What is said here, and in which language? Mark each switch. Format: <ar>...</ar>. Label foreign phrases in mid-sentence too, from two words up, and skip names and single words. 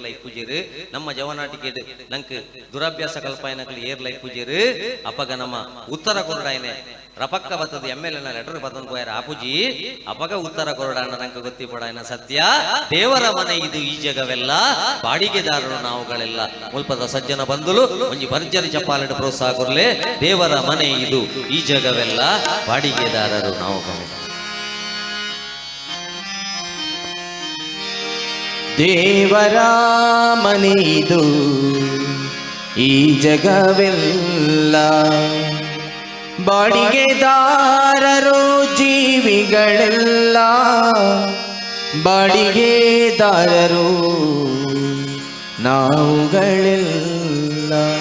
<tcy>ಲೈಫ್ ಪೂಜೆರು ನಮ್ಮ ಜವನಾಟಿಕೆ ನಂಗೆ ದುರಭ್ಯಾಸ ಕಲ್ಪಾಯನಕ್ಲಿ ಏರ್ ಲೈಫ್ ಪೂಜೆರು ಅಪಗ ನಮ್ಮ ಉತ್ತರ ಕೊರಡಾಯನೆ ರಪಕ್ಕ ಬತ್ತದ ಎಮ್ಮೆಲ್ಲೆ ಲೆಟರ್ ಬತ್ತೊಂದು ಪೋಯಾರ ಆಪುಜಿ ಅಪಗ ಉತ್ತರ ಕೊರಡಾಣ ನಂಗೆ ಗೊತ್ತಿ ಪಡಾಯನ ಸತ್ಯ</tcy> <kn>ದೇವರ ಮನೆ ಇದು ಈ ಜಗವೆಲ್ಲ ಬಾಡಿಗೆದಾರರು ನಾವುಗಳೆಲ್ಲ</kn> <tcy>ಮುಲ್ಪದ ಸಜ್ಜನ ಬಂಧುಲು ಒಂಜಿ ಭರ್ಜರಿ ಚಪ್ಪಾಲೆಡು ಪ್ರೋತ್ಸಾಹ ಕೊರ್ಲೆ</tcy> <kn>ದೇವರ ಮನೆ ಇದು ಈ ಜಗವೆಲ್ಲ ಬಾಡಿಗೆದಾರರು ನಾವುಗಳೆಲ್ಲ. ದೇವರ ಮನೆ ಇದು ಈ ಜಗವೆಲ್ಲ ಬಾಡಿಗೆದಾರರು ಜೀವಿಗಳೆಲ್ಲ ಬಾಡಿಗೆದಾರರು ನಾವುಗಳೆಲ್ಲ.</kn>